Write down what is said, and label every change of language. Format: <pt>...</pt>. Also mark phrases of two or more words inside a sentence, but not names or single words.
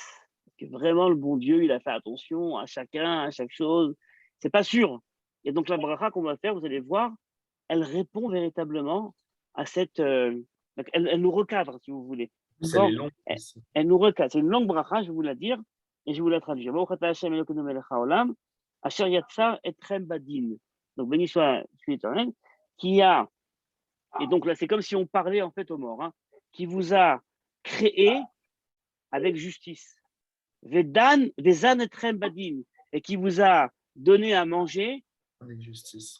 <fr>Est-ce que vraiment le bon Dieu, il a fait attention à chacun, à chaque chose? C'est pas sûr. Et donc la bracha qu'on va faire, vous allez voir, elle répond véritablement à cette... elle nous recadre, si vous voulez. C'est les longs. Elle nous recadre. C'est une longue bracha, je vais vous la dire, et je vais vous la traduire.</fr> <he>אשר יצר אתכם בדין.</he> <fr>Donc béni soit l'Éternel, qui a... Et donc là, c'est comme si on parlait en fait aux morts, hein, qui vous a créé avec justice.</fr> <he>ודן אתכם בדין,</he> <fr>et qui vous a donné à manger avec justice.</fr>